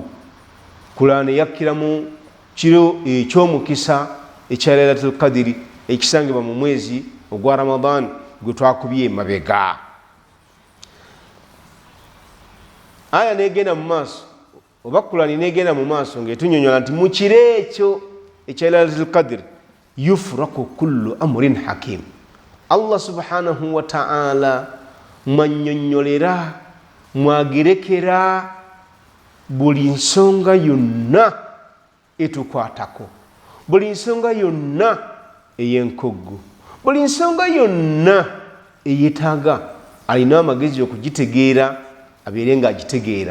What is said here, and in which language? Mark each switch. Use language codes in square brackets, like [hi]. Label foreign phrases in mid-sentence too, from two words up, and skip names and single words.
[lg] Qur'ani yakkira mu kiro eky'omukisa ekya Laylatul Qadr ekisangibwa mu mwezi ogwa Ramadan gwe twakubye emabega. Aya negenda mu maaso, oba Qur'ani negenda mu maaso ng'etunnyonnyola nti mu kiro ekyo ekya Laylatul Qadr [ar] يفرق كل أمر حكيم. [lg] Allah [ar] سبحانه وتعالى [lg] mwannyonnyolera, mwagerekera buli nsonga yonna etukwatako, buli nsonga yonna ey'enkoggo, buli nsonga yonna eyetaaga alina amagezi okugitegeera abeere ng'agitegeera.